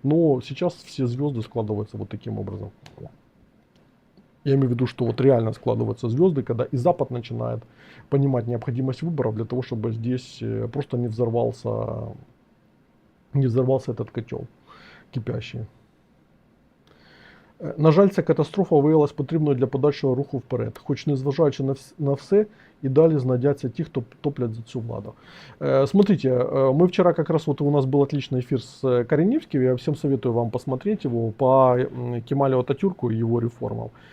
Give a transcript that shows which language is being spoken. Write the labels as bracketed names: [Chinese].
[Russian] Но сейчас все звезды складываются вот таким образом. Я имею в виду, что вот реально складываются звезды, когда и Запад начинает понимать необходимость выборов для того, чтобы здесь просто не взорвался этот котел кипящий. [Ukrainian] На жаль, ця катастрофа виявилась потрібною для подальшого руху вперед, хоч незважаючи на все, і далі знайдяться ті, хто топлять за цю владу. [Russian] Смотрите, мы вчера как раз, вот у нас был отличный эфир с Кореневским, я всем советую вам посмотреть его, по Кемалю Ататюрку и его реформам.